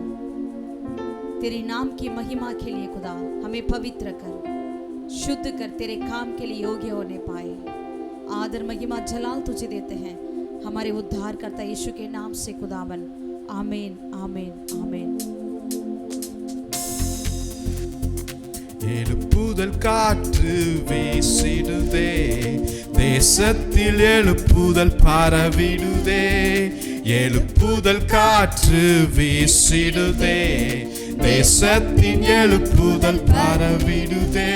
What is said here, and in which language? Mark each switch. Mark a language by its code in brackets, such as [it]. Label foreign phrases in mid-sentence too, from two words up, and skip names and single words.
[hi] तेरे नाम की महिमा के लिए खुदा हमें पवित्र कर, शुद्ध कर, तेरे काम के लिए योग्य होने पाए। आदर महिमा जलाल तुझे देते हैं, हमारे उद्धारकर्ता यीशु के नाम से खुदावन। आमीन, आमीन, आमीन। [ta] எழுப்புதல் காற்று வீசிடுதே, தேசத்தில் எழுப்புதல் பரவிடுதே. எழுப்புதல் காற்று வீசிடுதே, தேசத்தின் எழுப்புதல் பரவிடுதே.